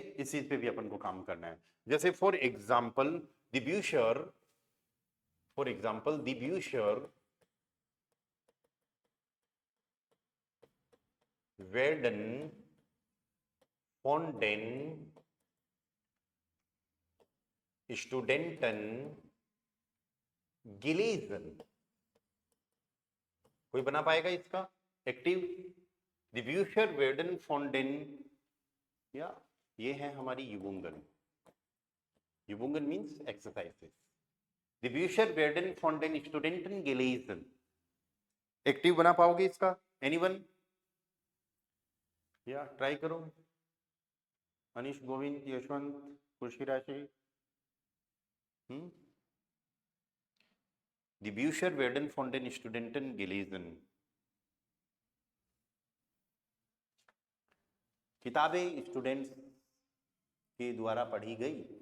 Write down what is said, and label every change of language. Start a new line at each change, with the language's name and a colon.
Hindi: इस चीज पे भी अपन को काम करना है. जैसे for example the ब्यूशर, for example the ब्यूशर
German: werden von den Studenten gelesen.
Hindi: कोई बना पाएगा इसका active.
German: Die Bücher werden von den,
Hindi: या ये है हमारी युबुंगन. युबुंगन means exercises.
German: Die Bücher werden von den Studenten gelesen.
Hindi: Active बना पाओगे इसका एनीवन, या ट्राई करो. अनिश, Govind, Yashwant, खुशीराशि.
German: Die Bücher werden von den Studenten gelesen.
Hindi: किताबें स्टूडेंट्स के द्वारा पढ़ी गई.